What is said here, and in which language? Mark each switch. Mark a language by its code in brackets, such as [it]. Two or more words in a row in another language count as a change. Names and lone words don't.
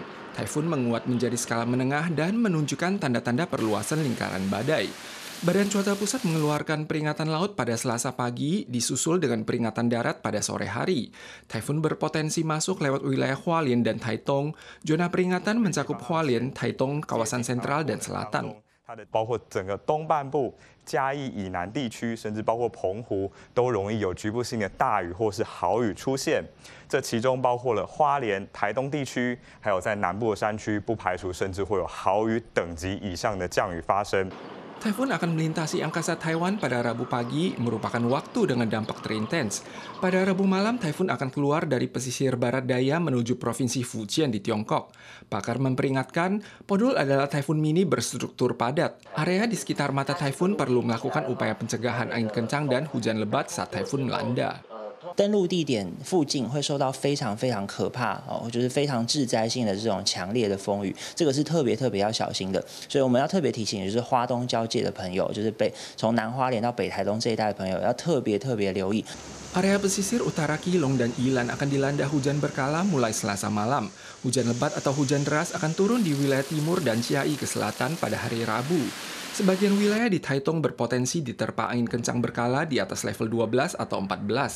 [id] Taifun menguat menjadi skala menengah dan menunjukkan tanda-tanda perluasan lingkaran badai. Badan Cuaca Pusat mengeluarkan peringatan laut pada Selasa pagi, disusul dengan peringatan darat pada sore hari. Taifun berpotensi masuk lewat wilayah Hualien dan Taitung. Zona peringatan mencakup Hualien, Taitung, kawasan sentral dan selatan. [zh] 包括整个东半部、嘉义以南地区，甚至包括澎湖，都容易有局部性的大雨或是豪雨出现。这其中包括了花莲、台东地区，还有在南部的山区，不排除甚至会有豪雨等级以上的降雨发生。 [id] Taifun akan melintasi angkasa Taiwan pada Rabu pagi, merupakan waktu dengan dampak terintens. Pada Rabu malam, Taifun akan keluar dari pesisir barat daya menuju Provinsi Fujian di Tiongkok. Pakar memperingatkan, Podul adalah taifun mini berstruktur padat. Area di sekitar mata taifun perlu melakukan upaya pencegahan angin kencang dan hujan lebat saat taifun melanda. [zh] 登陆地点附近会受到非常可怕就是非常致灾性的这种强烈的风雨，这个是特别要小心的。所以我们要特别提醒，就是花东交界的朋友，就是从南花莲到北台东这一带的朋友，要特别留意。 [id] Area pesisir utara Keelung dan Yilan akan dilanda hujan berkala mulai Selasa malam. Hujan lebat atau hujan deras akan turun di wilayah timur dan Chiai ke selatan pada hari Rabu. Sebagian wilayah di Taitung berpotensi diterpa angin kencang berkala di atas level 12 atau 14.